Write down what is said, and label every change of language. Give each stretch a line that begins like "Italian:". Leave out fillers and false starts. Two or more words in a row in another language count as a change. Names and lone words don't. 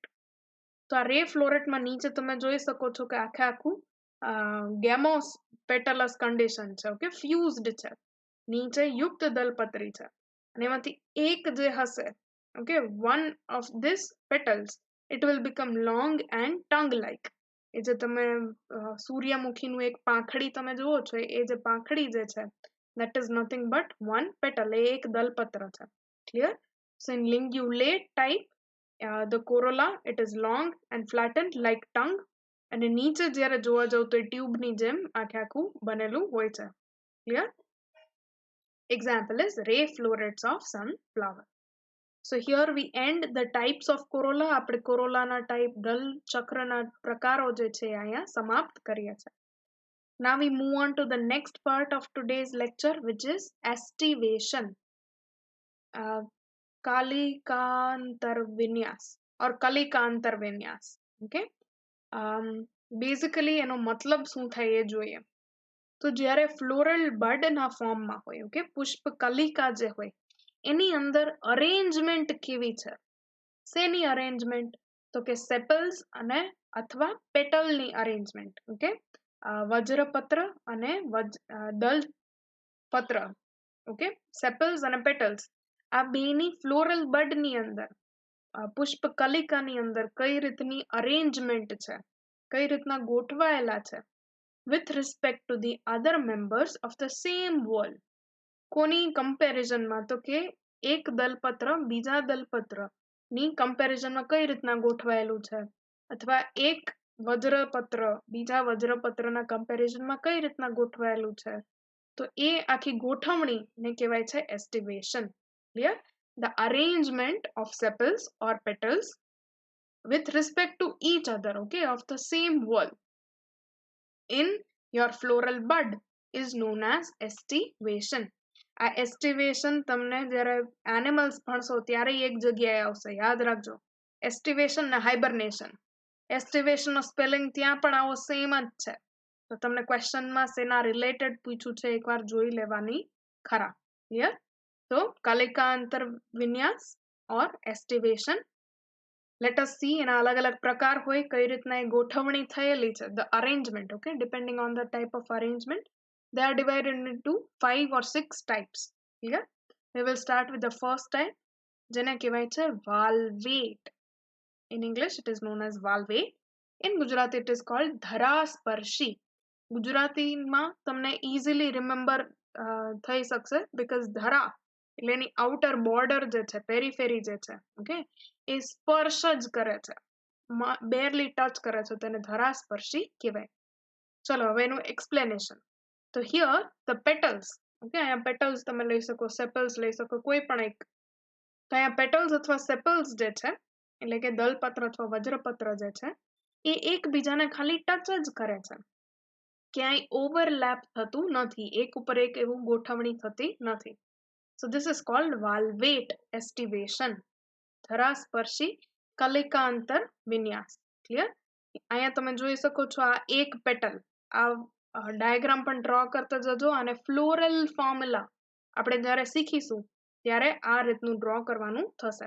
Gujarati: તો આ રે ફ્લોરેટમાં નીચે તમે જોઈ શકો છો કે આખે આખું
English: gamopetalous condition
Gujarati: છે, ઓકે, ફ્યુઝડ છે, નીચે યુક્ત દલપત્રી છે, અને એમાંથી એક જે હશે, ઓકે,
English: one of these petals it will become long and tongue like.
Gujarati: એ જે તમે સૂર્યમુખીનું એક પાંખડી તમે જુઓ છો, એ જે પાંખડી જે છે
English: that is nothing but one petal,
Gujarati: એ એક દલપત્ર છે.
English: Clear? So in lingulate type, the corolla it is long and flattened like tongue,
Gujarati: અને નીચે જ્યારે જોવા જાવ તો એ ટ્યુબની જેમ આખે આખું બનેલું હોય છે.
English: Clear? Example is ray florets of sunflower. So here we end the types of corolla.
Gujarati: આપણે કોરોલાના ટાઈપ, દલ ચક્રના પ્રકારો જે છે અહીંયા સમાપ્ત કરીએ છીએ.
English: Now we move on to the next part of today's lecture, which is aestivation.
Gujarati: કલિકાંતર વિન્યાસ or કલિકાંતર વિન્યાસ. Okay. Basically એનો મતલબ શું થાય એ જોઈએ. તો જ્યારે ફ્લોરલ બડના ફોર્મમાં હોય, ઓકે, પુષ્પ કલિકા જે હોય એની અંદર અરેન્જમેન્ટ કેવી છે, શેની અરેન્જમેન્ટ, તો કે સેપલ્સ અને અથવા પેટલની અરેન્જમેન્ટ, ઓકે, વજ્રપત્ર અને દલપત્ર, ઓકે, સેપલ્સ અને પેટલ્સ આ બેની ફ્લોરલ બડની અંદર, પુષ્પ કલિકાની અંદર કઈ રીતની અરેન્જમેન્ટ છે, કઈ રીતના ગોઠવાયેલા છે
English: with respect to the other members of the same wall.
Gujarati: કોની કમ્પેરિઝનમાં, તો કે એક દલપત્ર બીજા દલપત્રની કમ્પેરિઝનમાં કઈ રીતના ગોઠવાયેલું છે, અથવા એક વજ્રપત્ર બીજા વજ્રપત્રના કમ્પેરિઝનમાં કઈ રીતના ગોઠવાયેલું છે, તો એ આખી ગોઠવણીને કહેવાય છે એસ્ટિવેશન.
English: Clear? The arrangement of sepals or petals with respect to each other, okay, of the same wall in your floral bud is known as aestivation.
Gujarati: આ એસ્ટિવેશન તમને જ્યારે એનિમલ્સ ભણશો ત્યારે એક જગ્યાએ આવશે, યાદ રાખજો. એસ્ટિવેશન ને હાઇબરનેશન, એસ્ટિવેશનનો સ્પેલિંગ ત્યાં પણ આવો સેમ જ છે. તો તમને ક્વેશ્ચનમાં શેના રિલેટેડ પૂછ્યું છે એકવાર જોઈ લેવાની ખરા. ક્લિયર? તો કલિકાંતર વિન્યાસ ઓર એસ્ટિવેશન,
English: let us see
Gujarati: એના અલગ અલગ પ્રકાર હોય, કઈ રીતના એ ગોઠવણી થયેલી છે,
English: the arrangement, okay, depending on the type of arrangement they are divided into 5 or 6 types. Clear? We will start with the first type,
Gujarati: જેને કહેવાય છે valvate.
English: In English it is known as valvate. In Gujarati it is called
Gujarati: ધરાસ્પર્શી. ગુજરાતીમાં તમને
English: easily remember
Gujarati: થઈ શકશે because ધરા એટલે એની
English: outer border
Gujarati: જે છે, પેરીફેરી જે છે, ઓકે, એ સ્પર્શ જ કરે છે,
English: barely touch
Gujarati: કરે છે, તેને ધરાસ્પર્શી કહેવાય. ચલો હવે એનું એક્સપ્લેનેશન. તો
English: here the petals,
Gujarati: ઓકે, અહીંયા પેટલ્સ તમે લઈ શકો, સેપલ્સ લઈ શકો, કોઈ પણ એક. તો અહીંયા પેટલ્સ અથવા સેપલ્સ જે છે, એટલે કે દલપત્ર અથવા વજ્રપત્ર જે છે, એ એકબીજાને ખાલી ટચ જ કરે છે, ક્યાંય ઓવરલેપ થતું નથી, એક ઉપર એક એવું ગોઠવણી થતી નથી.
English: So this is called valvate aestivation.
Gujarati: ધરાસ્પર્શી કલિકાંતર વિન્યાસ. ક્લિયર? અહીંયા તમે જોઈ શકો છો આ એક પેટલ, આ ડાયાગ્રામ પણ ડ્રો કરતા જજો, અને
English: floral formula
Gujarati: આપણે જ્યારે શીખીશું ત્યારે આ રીતનું ડ્રો કરવાનું થશે.